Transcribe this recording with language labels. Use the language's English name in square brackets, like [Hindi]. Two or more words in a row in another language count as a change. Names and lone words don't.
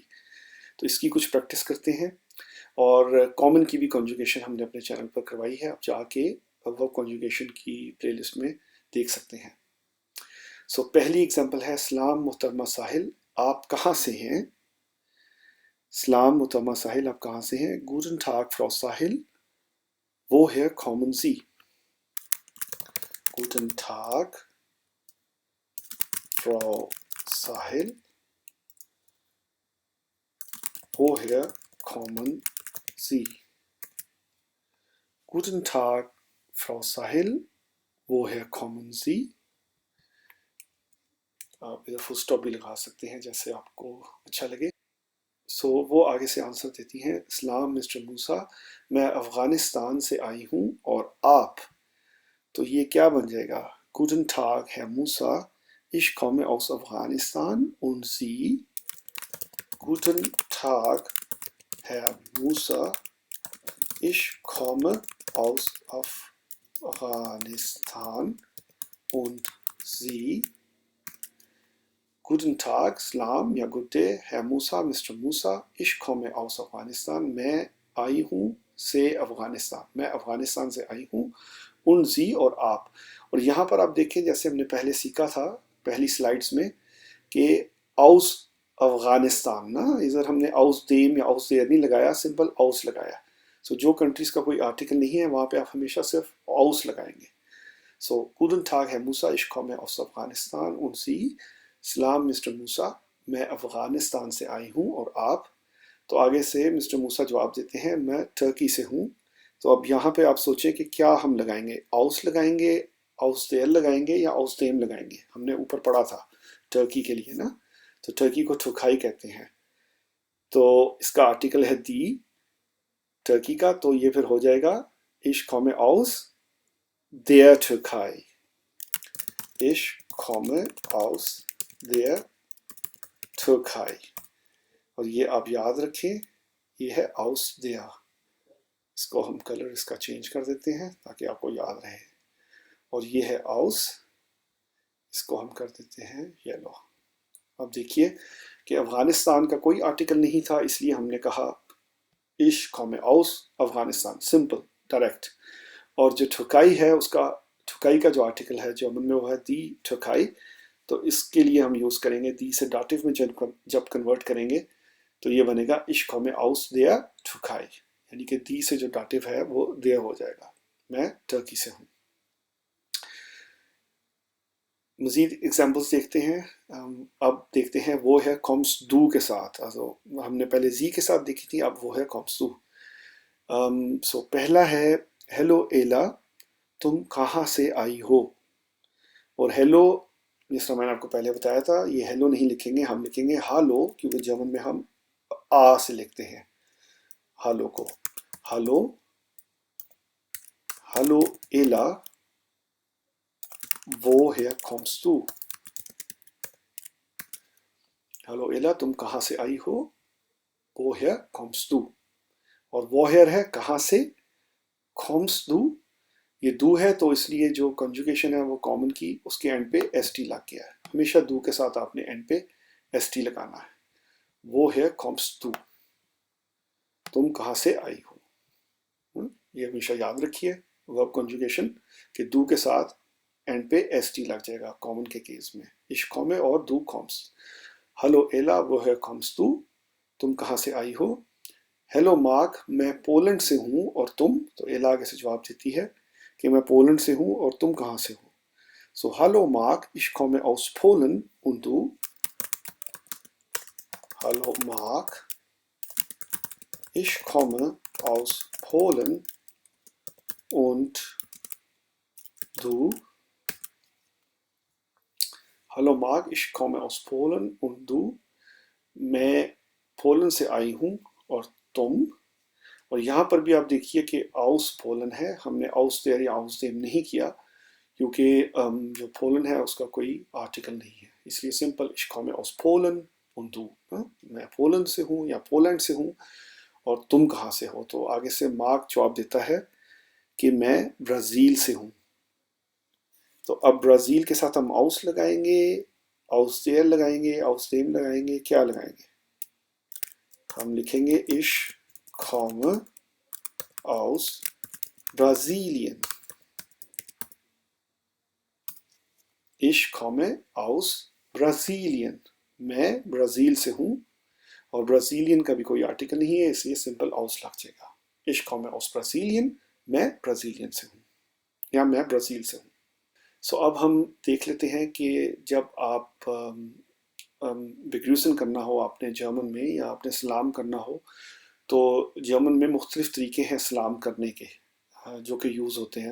[Urdu] تو اس کی کچھ پریکٹس کرتے ہیں، اور کومن کی بھی کنجوگیشن ہم نے اپنے چینل پر کروائی ہے، آپ جا کے [English] verb conjugation [Urdu] کی پلے لسٹ میں دیکھ سکتے ہیں. سو پہلی ایگزامپل ہے سلام محترمہ ساحل، آپ کہاں سے ہیں? سلام محترمہ ساحل، آپ کہاں سے ہیں? [German] Guten Tag, Frau Sahil, woher kommen Sie? Guten Tag, Frau Sahil. Woher kommen Sie? Guten Tag, Frau Sahil. Woher kommen Sie? [Urdu] آپ ادھر [English] full stop [Urdu] بھی لگا سکتے ہیں جیسے آپ کو اچھا لگے. سو وہ آگے سے آنسر دیتی ہیں، سلام مسٹر موسیٰ، میں افغانستان سے آئی ہوں اور آپ، تو یہ کیا بن جائے گا? [German] Guten Tag, Herr Musa, ich komme aus Afghanistan und Sie? Guten Tag, Herr Musa, ich komme aus Afghanistan und Sie? Guten Tag, Salam, [Urdu] یا [English] good day, [Urdu] Herr Musa, मिस्टर मूसा, [German] ich komme aus Afghanistan, [Urdu] میں آئی ہوں سے افغانستان، میں افغانستان سے آئی ہوں, [German] und Sie [Urdu] اور آپ. اور یہاں پر آپ دیکھیں جیسے ہم نے پہلے سیکھا تھا پہلی سلائیڈز میں کہ آؤس افغانستان نا، ادھر ہم نے [German] aus dem [Urdu] یا [German] aus der [Urdu] نہیں لگایا، سمپل آؤس لگایا. سو جو کنٹریز کا کوئی آرٹیکل نہیں ہے وہاں پہ آپ ہمیشہ صرف آؤس لگائیں گے. سو [German] Guten Tag [Urdu] ہے موسیٰ, [German] ich komme aus Afghanistan und Sie? [Urdu] سلام مسٹر موسیٰ، میں افغانستان سے آئی ہوں اور آپ، تو آگے سے مسٹر موسیٰ جواب دیتے ہیں، میں ترکی سے ہوں. تو اب یہاں پہ آپ سوچیں کہ کیا ہم لگائیں گے، آؤس لگائیں گے, [German] aus der [Urdu] لگائیں گے یا [German] aus dem [Urdu] لگائیں گے. ہم نے اوپر پڑھا تھا ترکی کے لیے نا، تو ترکی کو ٹھکائی کہتے ہیں، تو اس کا آرٹیکل ہے [German] die Türkei [Urdu] کا، تو یہ پھر ہو جائے گا [German] ich komme aus der Türkei, [Urdu] ich komme aus der Türkei। اور یہ آپ یاد رکھیں، یہ ہے [German] aus der। [Urdu] اس کو ہم کلر اس کا چینج کر دیتے ہیں تاکہ آپ کو یاد رہے. اور یہ ہے aus، اس کو ہم کر دیتے ہیں ییلو. اب دیکھیے کہ افغانستان کا کوئی آرٹیکل نہیں تھا، اس لیے ہم نے کہا [German] ich komme aus Afghanistan, [English] simple direct. [Urdu] اور جو ٹھکائی ہے اس کا، ٹھکائی کا جو آرٹیکل ہے جرمن میں وہ ہے [German] die Türkei, [Urdu] تو اس کے لیے ہم یوز کریں گے دی سے ڈاٹیو میں جب کنورٹ کریں گے تو یہ بنے گا [German] ich komme aus der Türkei, [Urdu] یعنی کہ دی سے جو ڈاٹیو ہے وہ der ہو جائے گا، میں ترکی سے ہوں. مزید ایگزامپلز دیکھتے ہیں. اب دیکھتے ہیں وہ ہے [German] kommst du [Urdu] کے ساتھ، ہم نے پہلے جی کے ساتھ دیکھی تھی، اب وہ ہے [German] kommst du। [Urdu] سو پہلا ہے ہیلو ایلا، تم کہاں سے آئی ہو? اور ہیلو، جس طرح میں نے آپ کو پہلے بتایا تھا، یہ ہیلو نہیں لکھیں گے، ہم لکھیں گے ہالو، کیونکہ جرمن میں ہم آ سے لکھتے ہیں ہالو کو. [German] Hallo, hallo Ella, woher kommst du? [Urdu] ہیلو ایلا، تم کہاں سے آئی ہو? [German] woher kommst du? [Urdu] اور woher ہے کہاں سے, [German] kommst du, [Urdu] یہ دو ہے تو اس لیے جو کنجوگیشن ہے وہ کومن کی اس کے اینڈ پہ ایس ٹی لگ گیا ہے. ہمیشہ دو کے ساتھ آپ نے اینڈ پہ ایس ٹی لگانا ہے. وہ ہے [German] kommst du, [Urdu] تم کہاں سے آئی ہو. یہ ہمیشہ یاد رکھیے [English] verb conjugation [Urdu] کہ دو کے ساتھ اینڈ پہ ایس ٹی لگ جائے گا کومن کے کیس میں. [German] ich komme और du kommst। हेलो एला, woher kommst du, [Urdu] تم کہاں سے آئی ہو? ہیلو مارک، میں پولینڈ سے ہوں اور تم، تو ایلا آگے سے جواب دیتی ہے کہ میں پولینڈ سے ہوں اور تم کہاں سے ہو. سو ہیلو مارک, [German] ich komme aus Polen und du? [Urdu] ہیلو مارک, [German] ich komme aus Polen und du? [Urdu] ہیلو مارک, [German] ich komme aus Polen und du? [Urdu] میں پولینڈ سے آئی ہوں اور تم? اور یہاں پر بھی آپ دیکھیے کہ آؤس پولن ہے، ہم نے [German] aus der [Urdu] یا [German] aus dem [Urdu] نہیں کیا کیونکہ جو پولن ہے اس کا کوئی آرٹیکل نہیں ہے، اس لیے سمپل [German] ich komme aus Polen und du, [Urdu] میں پولینڈ سے ہوں یا پولینڈ سے ہوں اور تم کہاں سے ہو. تو آگے سے مارک جواب دیتا ہے کہ میں برازیل سے ہوں. تو اب برازیل کے ساتھ ہم آؤس لگائیں گے, [German] aus der [Urdu] لگائیں گے, [German] aus dem [Urdu] لگائیں گے، کیا لگائیں گے? ہم لکھیں گے [German] ich komme aus Brasilien। Ich komme aus Brasilien, [Urdu] میں برازیل سے ہوں، اور برازیلین کا بھی کوئی آرٹیکل نہیں ہے اس لیے سمپل aus لگ جائے گا. [German] Ich komme aus Brasilien, [Urdu] میں برازیلین سے ہوں یا میں برازیل سے ہوں. سو اب ہم دیکھ لیتے ہیں کہ جب آپ بیگروسن کرنا ہو آپ نے جرمن میں، یا آپ نے سلام کرنا ہو، تو جرمن میں مختلف طریقے ہیں سلام کرنے کے جو کہ یوز ہوتے ہیں.